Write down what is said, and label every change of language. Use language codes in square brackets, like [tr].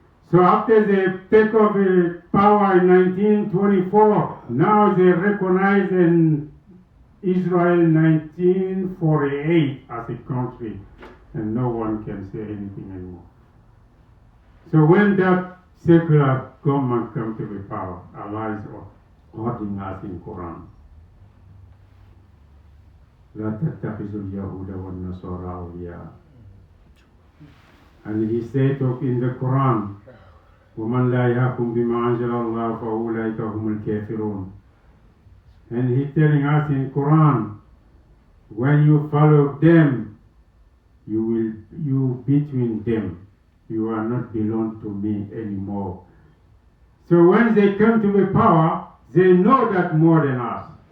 [en] So after they take over power in 1924, now they recognize Israel 1948 as a country, and no one can say anything anymore. So when that secular government comes to the power, Allah is ordering us in Quran. [ar] لا تتخذوا اليهود والنصارى أولياء. [en] And he said in the Quran, [ar] وَمَنْ لَا يَحْكُمْ بِمَا أَنزَلَ اللَّهُ فَأُولَٰئِكَ هُمُ الْكَافِرُونَ. [en] And he's telling us in Quran, when you follow them, you between them. You are not belong to me anymore. So when they come to the power, they know that more than us.